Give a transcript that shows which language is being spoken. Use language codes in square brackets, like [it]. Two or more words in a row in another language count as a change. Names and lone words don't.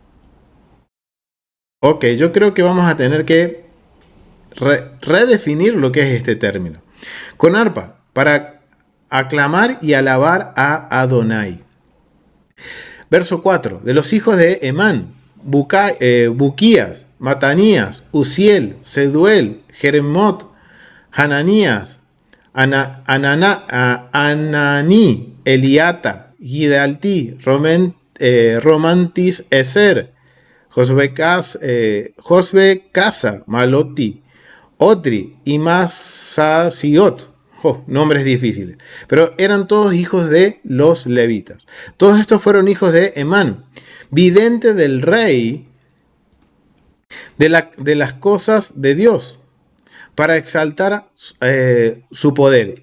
[es] Ok, yo creo que vamos a tener que redefinir lo que es este término. Con arpa, para aclamar y alabar a Adonai. Verso 4. De los hijos de Emán, Buquías, Matanías, Uziel, Seduel, Jeremot, Hananías, Ananí, Eliata, Gidaltí, Romantis Eser, Josbe Casa, Maloti, Otri y Masasiot. Nombres difíciles. Pero eran todos hijos de los levitas. Todos estos fueron hijos de Emán, vidente del rey de las cosas de Dios, para exaltar su poder.